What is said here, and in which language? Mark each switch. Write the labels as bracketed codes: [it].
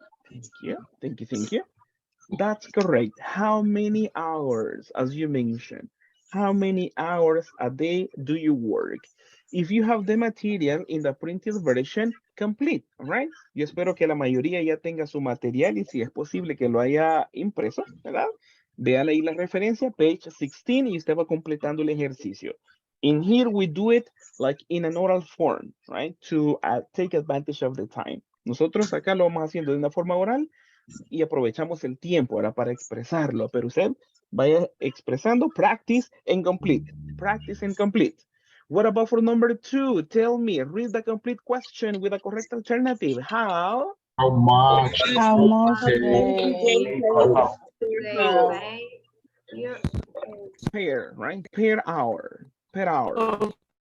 [en] Thank you, thank you, thank you. That's correct. How many hours, as you mentioned, how many hours a day do you work? If you have the material in the printed version, complete, all right? [es] Yo espero que la mayoría ya tenga su material y si es posible que lo haya impreso, ¿verdad? Vean ahí la referencia, page 16, y usted va completando el ejercicio. [en] In here, we do it like in an oral form, right? To take advantage of the time. [es] Nosotros acá lo vamos haciendo de una forma oral y aprovechamos el tiempo ahora para expresarlo, pero usted vaya expresando, [en] practice and complete. Practice and complete. What about for number 2? Tell me, read the complete question with a correct alternative. How? How much? How much they they Per, right? Per hour. Per hour.